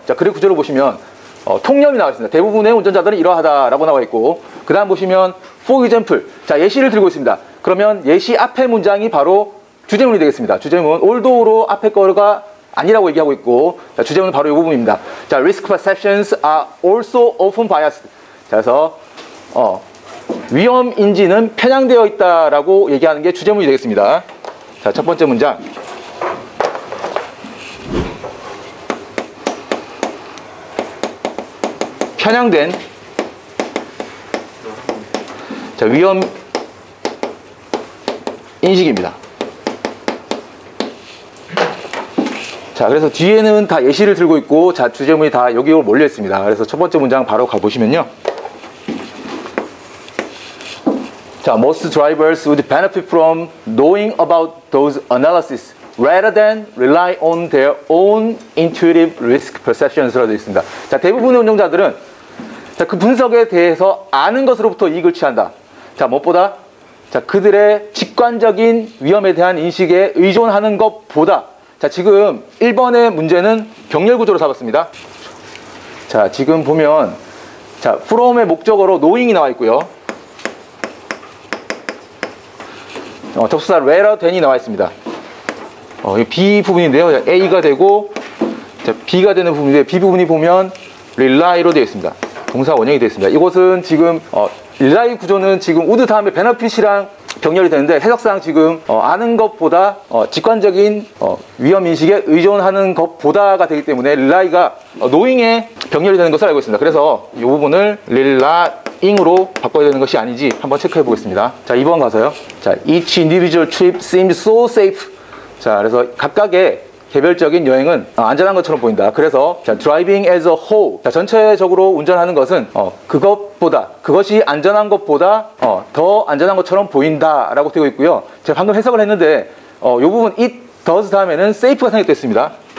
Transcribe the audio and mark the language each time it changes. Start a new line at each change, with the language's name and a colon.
Korean: 자, 그래 구조를 보시면 통념이 나와 있습니다. 대부분의 운전자들은 이러하다라고 나와 있고, 그 다음 보시면
English: for example,
Korean: 자, 예시를 들고 있습니다. 그러면 예시 앞에 문장이 바로 주제문이 되겠습니다. 주제문, althouggh로 앞에 거가 아니라고 얘기하고 있고, 자, 주제문은 바로 이 부분입니다.
English: 자, risk perceptions are also often biased.
Korean: 자, 그래서 위험 인지는 편향되어 있다라고 얘기하는 게 주제문이 되겠습니다. 자, 첫 번째 문장. 편향된, 자, 위험 인식입니다. 자, 그래서 뒤에는 다 예시를 들고 있고, 자, 주제문이 다 여기로 몰려 있습니다. 그래서 첫 번째 문장 바로 가보시면요.
English: 자, most drivers would benefit from knowing about those analyses rather than rely on their own intuitive risk perceptions
Korean: 라고 되어 있습니다. 자, 대부분의 운전자들은 자, 그 분석에 대해서 아는 것으로부터 이익을 취한다. 자, 무엇보다 자, 그들의 직관적인 위험에 대한 인식에 의존하는 것보다, 자, 지금 1번의 문제는 병렬 구조로 잡았습니다. 자, 지금 보면 자, from의 목적어로 knowing이 나와 있고요. 접수사 rather than이 나와 있습니다. 이 B 부분인데요. A가 되고, 자, B가 되는 부분인데, B 부분이 보면 rely로 되어 있습니다. 동사 원형이 되어 있습니다. 이것은 지금 rely 구조는 지금 would 다음에 benefit이랑 병렬이 되는데, 해석상 지금 아는 것보다 직관적인 위험 인식에 의존하는 것보다가 되기 때문에 rely가 knowing에 병렬이 되는 것을 알고 있습니다. 그래서 이 부분을 relying으로 바꿔야 되는 것이 아닌지 한번 체크해 보겠습니다. 자, 2번 가서요.
English: 자, each individual trip seems so safe.
Korean: 자, 그래서 각각의 개별적인 여행은 안전한 것처럼 보인다. 그래서 자,
English: driving as a whole,
Korean: 자, 전체적으로 운전하는 것은 그것이 안전한 것보다 더 안전한 것처럼 보인다라고 되어 있고요. 제가 방금 해석을 했는데 이 부분 it does 다음에는 safe가 생략됐습니다.